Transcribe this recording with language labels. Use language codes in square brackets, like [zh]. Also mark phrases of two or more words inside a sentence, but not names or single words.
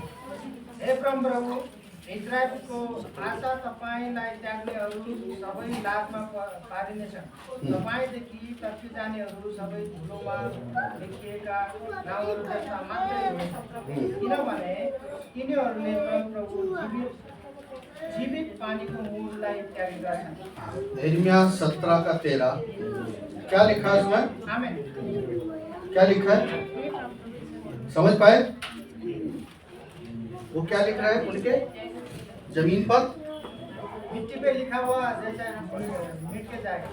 [ne] हे परमप्रभु, इजरायलको आशा तपाईलाई त्याग्नेहरू सबै लाजमा पारिनेछन्। तपाईँदेखि तर्फी जानेहरू सबै धुलोमा लेखिएका नाउँहरू जस्ता मात्रै हुनेछन्। किनभने तिनीहरूले परमप्रभु जीवित पानीको मूललाई त्यागेका छन्। [hi] इर्मिया 17 का 13 क्या लिखा है उसमें? आमेन। क्या लिखा है? समझ पाए? वो क्या लिख रहा है? उनके जमीन पर मिट्टी पे लिखा हुआ जैसे मिट के जाएगा।